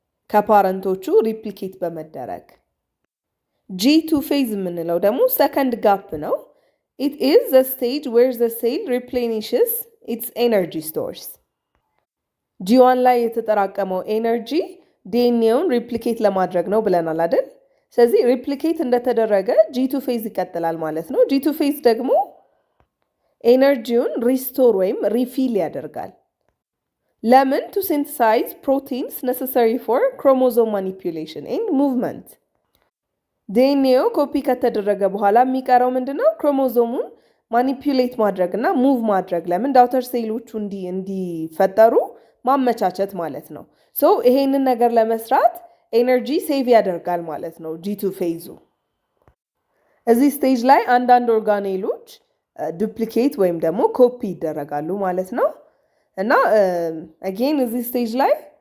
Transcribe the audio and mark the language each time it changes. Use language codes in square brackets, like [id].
[am] ከፓረንቶቹ ሪፕሊኬት በመደረግ። G2 ፌዝ የምንለው ደግሞ ሰከንድ ጋፕ ነው። [en] it is the stage where the cell replenishes its energy stores። [am] G1 ላይ የተጠራቀመው ኤነርጂ ዲኤንኤውን ሪፕሊኬት ለማድረግ ነው ብለናል አይደል? ስለዚህ ሪፕሊኬት እንደተደረገ G2 ፌዝ ይቀጥላል ማለት ነው። G2 ፌዝ ደግሞ ኤነርጂውን ሪስቶር ወይም ሪፊል ያደርጋል። ለምን? [en] to synthesize proteins necessary for chromosome manipulation and movement። [am] ዲኤንኤው ኮፒ ከተደረገ በኋላ የሚቀረው ምንድነው? ክሮሞዞሙን ማኒፑሌት ማድረግ እና ሙቭ ማድረግ። ለምን? ዳውተር ሴሎቹ እንዲፈጠሩ ማመቻቸት ማለት ነው። ሶ ይሄንን ነገር ለመስራት ኤነርጂ ሴቭ ያደርጋል ማለት ነው G2 ፌዙ። እዚህ ስቴጅ ላይ አንዳንድ ኦርጋኔሎች ዱፕሊኬት ወይም ደግሞ ኮፒ ይደረጋሉ ማለት ነው። እና አጌን እዚህ ስቴጅ ላይ